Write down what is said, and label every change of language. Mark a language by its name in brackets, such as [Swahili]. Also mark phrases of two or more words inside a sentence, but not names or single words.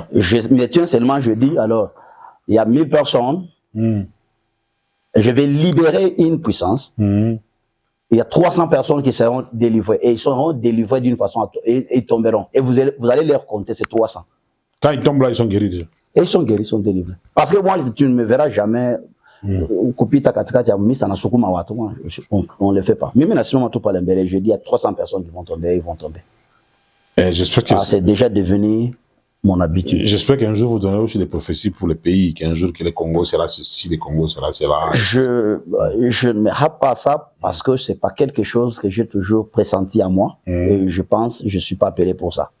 [French] Je me tiens seulement, je dis, alors, il y a 1000 personnes, je vais libérer une puissance. Il y a 300 personnes qui seront délivrées. Et ils seront délivrés d'une façon, et ils tomberont. Et vous allez leur compter ces 300. Quand ils tombent là, ils sont guéris déjà. Et ils sont guéris, ils sont délivrés. Parce que moi, tu ne me verras jamais. [Swahili] kupita katikati ya misa na sukuma watu, [French] on le fait pas. [Swahili] Mimi nasimama tu pale mbele, [French] je dis à 300 personnes qui vont tomber, ils vont tomber. J'espère que c'est déjà devenu mon habitude. J'espère qu'un jour vous donnerez aussi des prophéties pour le pays, qu'un jour que le Congo sera ceci, le Congo sera cela. Je ne me rate pas ça parce que c'est pas quelque chose que j'ai toujours pressenti à moi et je pense que je suis pas appelé pour ça.